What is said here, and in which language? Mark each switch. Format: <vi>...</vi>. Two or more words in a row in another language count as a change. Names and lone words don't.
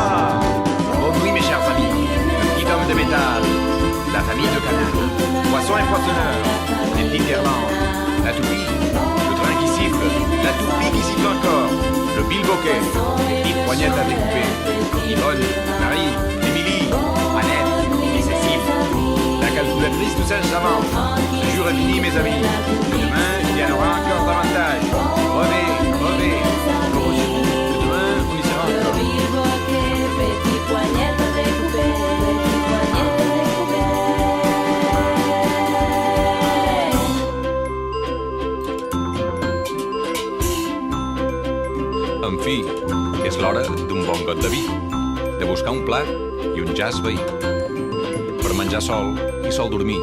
<fr>Bonne nuit mes chers amis, le petit homme de métal, la famille de Canal, poisson et poissonneur, les petites guirlandes, la toupie, le train qui siffle, la toupie qui siffle encore, le bilboquet, les petites poignettes à découper, Yvonne, Marie, Émilie, Annette, et Cécile, la calculatrice de Saint-Savant. Ce jour est fini mes amis, que demain il y en aura encore davantage. Revez, revez, que demain on y sera encore. Bilboquet, petit poignette découpée, petit poignette découpée.</fr> <ca>En fi, és l'hora d'un bon got de vi, de buscar un plat i un jazz veí. Per menjar sol i sol dormir.</ca>